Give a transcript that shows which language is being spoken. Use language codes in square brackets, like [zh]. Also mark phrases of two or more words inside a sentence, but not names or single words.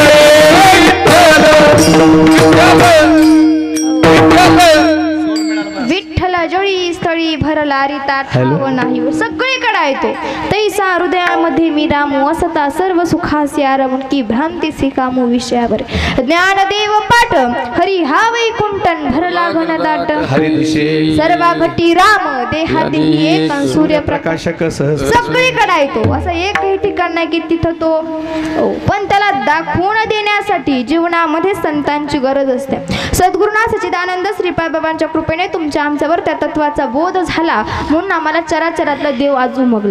[mr] विठ्ठल जळी स्थळी भरला, रिता ठाव नाही सगळीकडे आहे तो. तैसा हृदयामध्ये मी रामू, असता सर्व सुखासी आरमून, की भ्रांती सी कामू विषयावर. ज्ञानदेव पाठ हरी हा वैकुंठन भरला घनदाट, सर्वा घटी राम देहाती एक सूर्यप्रकाशक. सगळीकडे आहे तो, असं एकही ठिकाण नाही की तिथं तो. पण त्याला दाखवून देण्यासाठी जीवनामध्ये संतांची गरज असते. सद्गुरुनाथ सच्चिदानंद श्रीपाद बाबांच्या कृपेने तुमच्या आमच्यावर त्या तत्वाचा बोध झाला, म्हणून आम्हाला चराचरातला देव आज उमगला.